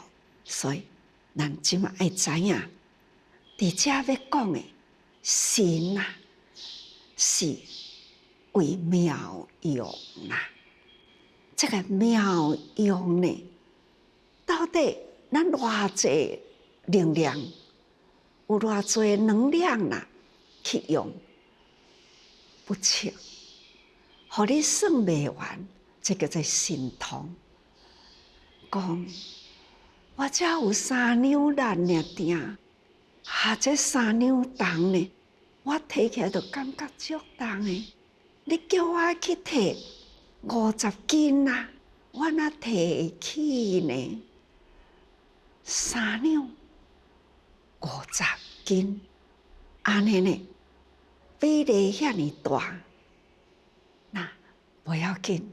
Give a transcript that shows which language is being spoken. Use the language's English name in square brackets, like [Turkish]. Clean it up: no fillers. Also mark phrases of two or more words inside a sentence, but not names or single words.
[Min Nan Chinese] 所以，咱即马爱知影，伫遮要讲的神啊，是为妙用啦。这个妙用呢，到底咱偌济能量，有偌济能量啦，去用不清，互你算袂完，这叫做神通。讲我遮有3两力尔定，这3两重呢，我提起来就感觉足重的。你叫我去提50斤啊，我哪提起呢？3两50斤，安尼呢，比例遐尼大，那不要紧。